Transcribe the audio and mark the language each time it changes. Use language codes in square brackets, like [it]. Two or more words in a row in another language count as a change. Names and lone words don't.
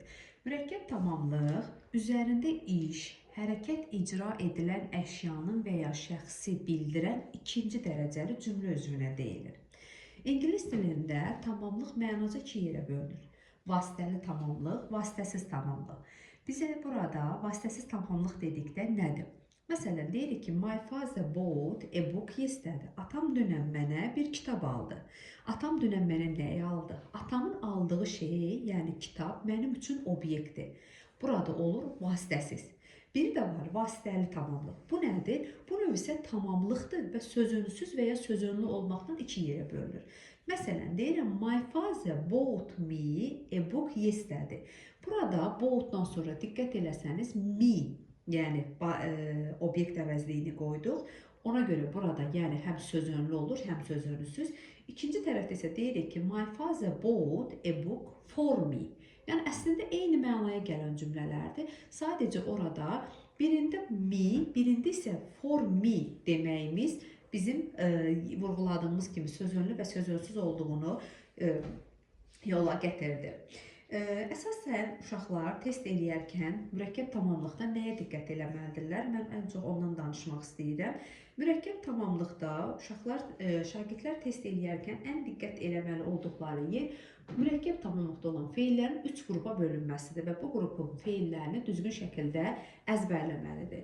[az] Mürəkkəb tamamlıq üzərində iş, hərəkət icra edilən əşyanın və ya şəxsi bildirən ikinci dərəcəli cümlə üzvünə deyilir. İngilis dilində tamamlıq mənaca iki yerə bölünür. Vasitəli tamamlıq, vasitəsiz tamamlıq. Bizə burada vasitəsiz tamamlıq dedikdə nədir? Məsələn, deyirik ki, [en] my father bought a book yesterday. [az] Atam dünən mənə bir kitab aldı. Atam dünən mənə nəyi aldı? Atamın aldığı şey, yəni kitab, mənim üçün obyektdir. Burada olur vasitəsiz. Bir də var vasitəli tamamlıq. Bu nədir? Bu növ isə tamamlıqdır və sözünlüsüz və ya sözünlü olmaqdan iki yerə bölünür. Məsələn, deyirəm, [en] my father bought me a book yesterday. [az] Burada boughtdan sonra diqqət eləsəniz, me, yəni obyekt əvəzliyini qoyduq. Ona görə burada yəni həm sözünlü olur, həm sözünlüsüz. İkinci tərəfdə isə deyirik ki, [en] my father bought a book for me. [az] Yəni əslində eyni mənaya gələn cümlələrdir. Sadəcə orada birində me, birində isə [en] for me [az] deməyimiz bizim vurğuladığımız kimi sözünlü və sözünsüz olduğunu yola gətirdi. Əsasən uşaqlar test eləyərkən mürəkkəb tamamlıqda nəyə diqqət eləməlidirlər? Mən ən çox ondan danışmaq istəyirəm. Mürəkkəb tamamlıqda şagirdlər test eləyərkən ən diqqət eləməli olduqları yer mürəkkəb tamamlıqda olan feillərin 3 qrupa bölünməsidir və bu qrupun feillərini düzgün şəkildə əzbərləməlidir.